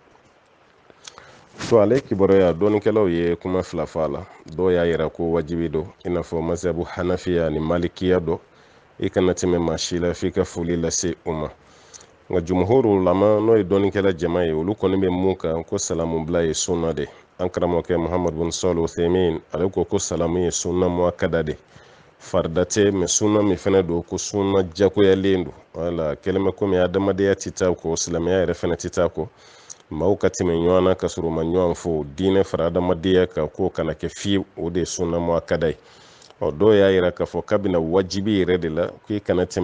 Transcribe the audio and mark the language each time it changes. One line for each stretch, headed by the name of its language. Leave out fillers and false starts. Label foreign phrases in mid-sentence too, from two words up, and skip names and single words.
Bambara: So ale kibaruya dɔɔnikɛlaw ye kuma fila fɔ a la dɔw y'a yira ko wajibi don i n'a fɔ mazhabu hanafiya ni malikiya dɔ i kana tɛmɛ maa si la f'i ka foli lase u ma nka jumhuru lama n'o ye dɔɔnikɛla jama ye olu kɔni bɛ mun kan ko salamu bila ye sunna de an karamɔgɔkɛ muhammad bin salih uthaymin ale ko salamu ye
Arabic: سنة مؤكدة
Bambara: de farida tɛ mɛ sunna min fɛnɛ don ko sunna jagoyalen don wala kɛlɛmɛ komi adamadenya tɛ taa ko silamɛya yɛrɛ fɛnɛ tɛ taa ko maaw ka tɛmɛ ɲɔgɔn na ka sɔrɔ u ma ɲɔgɔn fo diinɛ fara adamadenya kan k'o kana kɛ fiyewu o de ye
Arabic: سنة مؤكدة
Bambara: ye dɔw y'a yira k'a fɔ k'a bɛna wajibi yɛrɛ de la k'i kana tɛmɛ